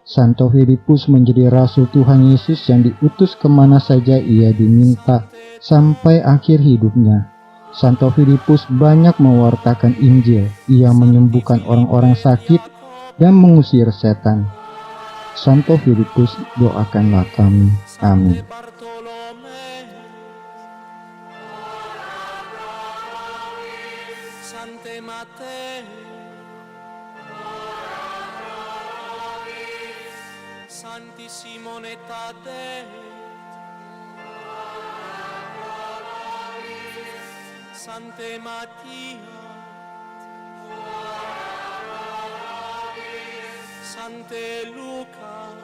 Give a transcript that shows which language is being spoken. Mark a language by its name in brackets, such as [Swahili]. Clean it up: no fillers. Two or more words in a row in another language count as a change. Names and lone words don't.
[Indonesian] Santo Filipus menjadi rasul Tuhan Yesus yang diutus kemana saja ia diminta sampai akhir hidupnya. Santo Filipus banyak mewartakan Injil. Ia menyembuhkan orang-orang sakit dan mengusir setan. Santo Filipus, doakanlah kami. Amin. [Latin] Sante Matteo, Santi Simone Taddeo, Sante Mattia, Sante Luca,